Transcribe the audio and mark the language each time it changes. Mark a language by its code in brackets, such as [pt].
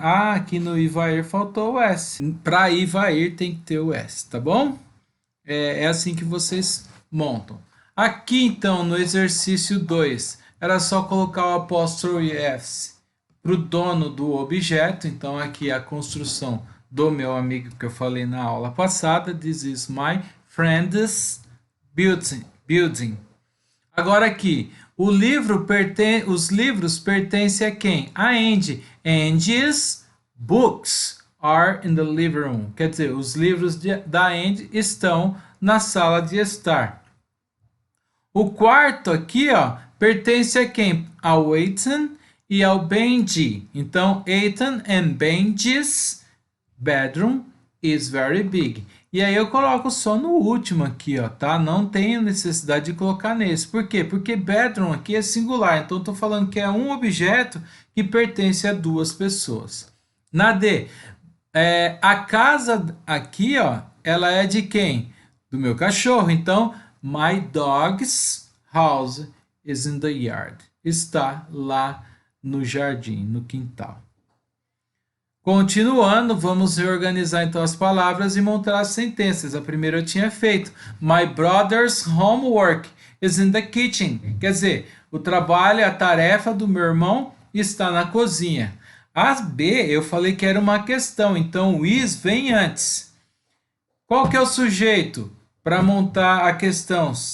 [pt] Ah, aqui no Ivair faltou o S. Para Ivair tem que ter o S, tá bom? É assim que vocês montam. Aqui, então, no exercício 2, era só colocar o apóstrofo S para o dono do objeto. Então, aqui a construção do meu amigo que eu falei na aula passada. [en] This is my friend's building. [pt] Agora aqui, os livros pertencem a quem? A Andy. [en] Andy's books are in the living room. [pt] Quer dizer, os livros da Andy estão na sala de estar. O quarto aqui, ó, pertence a quem? Ao Ethan e ao Benji. Então, [en] Ethan and Benji's bedroom is very big. [pt] E aí eu coloco só no último aqui, ó, tá? Não tenho necessidade de colocar nesse. Por quê? Porque bedroom aqui é singular. Então, eu tô falando que é um objeto que pertence a duas pessoas. Na D, a casa aqui, ó, ela é de quem? Do meu cachorro. Então, [en] my dog's house is in the yard. [pt] Está lá no jardim, no quintal. Continuando, vamos reorganizar então as palavras e montar as sentenças. A primeira eu tinha feito. [en] My brother's homework is in the kitchen. [pt] Quer dizer, o trabalho, a tarefa do meu irmão está na cozinha. A B, eu falei que era uma questão, então o is vem antes. Qual que é o sujeito para montar a questão?